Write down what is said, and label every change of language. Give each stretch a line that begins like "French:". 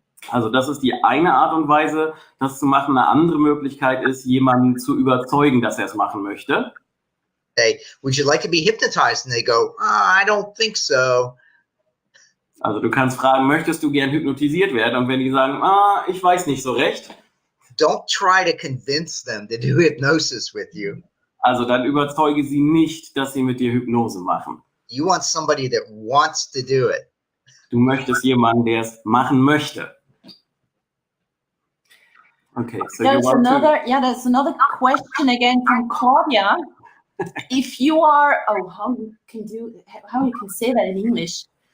German: Also das ist die eine Art und Weise, das zu machen. Eine andere Möglichkeit ist, jemanden zu überzeugen, dass er es machen möchte.
English: Hey, would you like to be hypnotized? And they go, I don't think so.
German: Also du kannst fragen, möchtest du gern hypnotisiert werden? Und wenn die sagen, ich weiß nicht so recht.
English: Don't try to convince them to do hypnosis with you.
German: Also dann überzeuge sie nicht, dass sie mit dir Hypnose machen.
English: You want somebody that wants to do it.
German: Du möchtest jemanden, der es machen möchte.
English: Okay, so there's another question again from Claudia. If you are, how you can say that in English?